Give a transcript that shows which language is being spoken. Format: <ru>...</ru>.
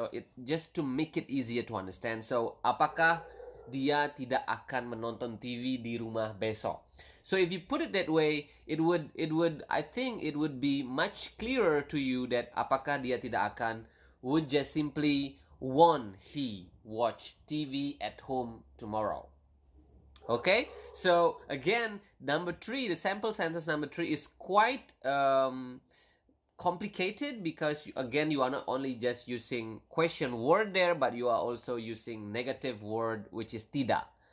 <en>So it just to make it easier to understand.</en> <id>So apakah dia tidak akan menonton TV di rumah besok?</id> <en>So if you put it that way, it would I think it would be much clearer to you that</en> <id>apakah dia tidak akan</id> <en>would just simply won't he watch TV at home tomorrow. Okay, so again, number 3, the sample sentence number 3 is quite complicated because again you are not only just using question word there, but you are also using negative word, which is tidak.</en>